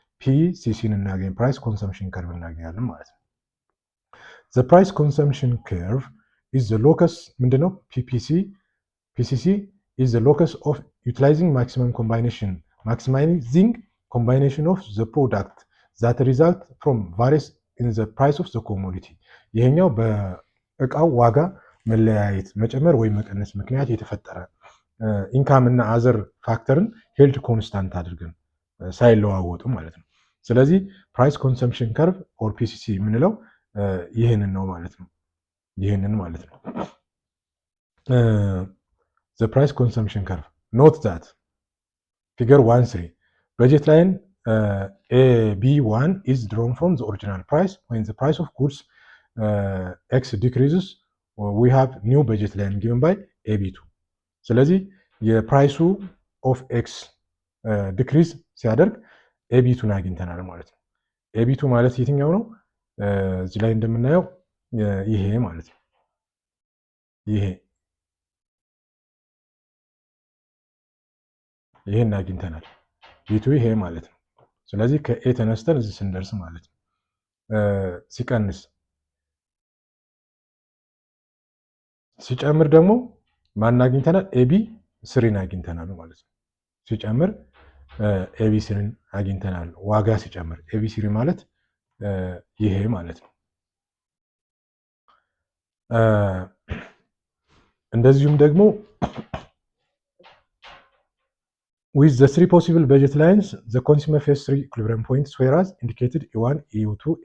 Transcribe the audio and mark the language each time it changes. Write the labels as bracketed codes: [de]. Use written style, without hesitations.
[am] ፒሲሲን እናገኝ ፕራይስ ኮንሰምፕሽን ከርቭ እናገኛለን ማለት ነው። [en] the price consumption curve is the locus [am] ምንድነው? [en] ፒሲሲ is the locus of utilizing maximizing combination of the product that result from various in the price of the commodity. [am] ይሄኛው በእቃው ዋጋ መለያየት መጨመር ወይም መቀነስ ምክንያት የተፈጠረ ኢንካም እና አዘር ፋክተርን ሄልድ ኮንስታንት አድርገን ሳይለዋወጡ ማለት ነው። ስለዚህ ፕራይስ ኮንሰምፕሽን ከርቭ ኦር ፒሲሲ የምንለው ይህንን ነው ማለት ነው። ይህንን ማለት ነው። [en] the price consumption curve. Note that figure 1.3 budget line AB1 is drawn from the original price. When the price of goods X decreases, we have new budget line given by AB2. [am] ስለዚህ የፕራይሱ ኦፍ ኤክስ ዲክሪዝ ሲያደርግ ኤቢቱን አግኝተናል ማለት ነው። ኤቢቱ ማለት የትኛው ነው? እዚህ ላይ እንደምናየው ይሄ ማለት ነው። ይሄን አግኝተናል። ቢቱ ይሄ ማለት ነው። ስለዚህ ከኤ ተነስተን እዚህ ስንደርስ ማለት ነው ሲቀንስ ሲጨምር ደግሞ ማን አግኝተናል? ኤቢ ስሪን አግኝተናል ማለት ነው። ሲጨምር ኤቢሲን አግኝተናል። ዋጋ ሲጨምር ኤቢሲ ማለት ይሄ ማለት ነው። እንደዚሁም ደግሞ [en] with the three possible budget lines the consumer faces three equilibrium points whereas indicated E1, E2,